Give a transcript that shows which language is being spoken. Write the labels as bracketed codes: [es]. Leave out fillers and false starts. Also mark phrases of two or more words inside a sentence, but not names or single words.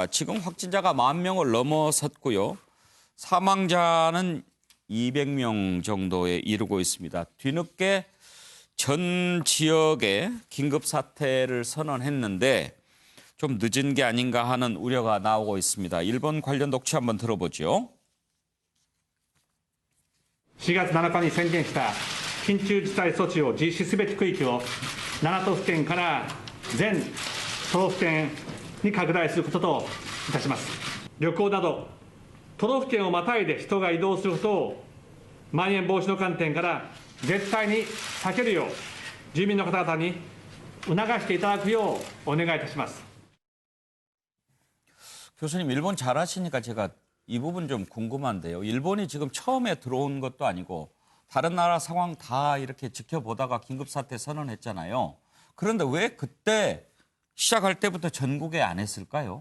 [ko] 지금 확진자가 10,000명을 넘어섰고요. 사망자는 200명 정도에 이르고 있습니다. 뒤늦게 전 지역에 긴급 사태를 선언했는데 좀 늦은 게 아닌가 하는 우려가 나오고 있습니다. 일본 관련 녹취 한번 들어보죠. [ja] 4 月7日に宣言した緊急事態措置を実施すべき区域を7都府県から全都道府県に拡大することといたします。旅行など都道府県をまたいで人が移動することをまん延防止の観点から絶対に避けるよう住民の方々に促していただくようお願いいたします。 [ko] 교수님 일본 잘하시니까 제가 이 부분 좀 궁금한데요. 일본이 지금 처음에 들어온 것도 아니고 다른 나라 상황 다 이렇게 지켜보다가 긴급사태 선언했잖아요. 그런데 왜 그때 시작할 때부터 전국에 안 했을까요?